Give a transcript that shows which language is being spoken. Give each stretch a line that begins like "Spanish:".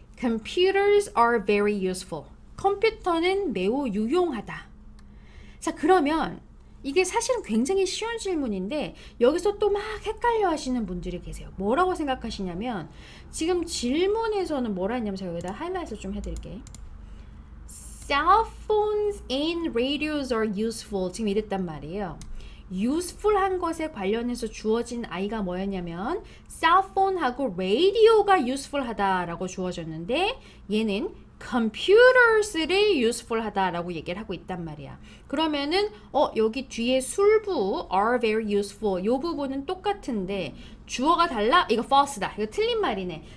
English: Computers are very useful.
Korean: 컴퓨터는 매우 유용하다. 자, 그러면 이게 사실은 굉장히 쉬운 질문인데 여기서 또 막 헷갈려 하시는 분들이 계세요. 뭐라고 생각하시냐면 지금 질문에서는 뭐라 했냐면 제가 여기다 하이라이트 좀 해드릴게요.
English: Cell phones and radios are useful.
Korean: 지금 이랬단 말이에요. useful한 것에 관련해서 주어진 I가 뭐였냐면 cell phone하고 radio가 useful하다라고 주어졌는데 얘는 computers를 useful하다라고 얘기를 하고 있단 말이야. 그러면은 여기 뒤에 술부
English: are very useful
Korean: 이 부분은 똑같은데 주어가 달라? 이거 false다. 이거 틀린 말이네.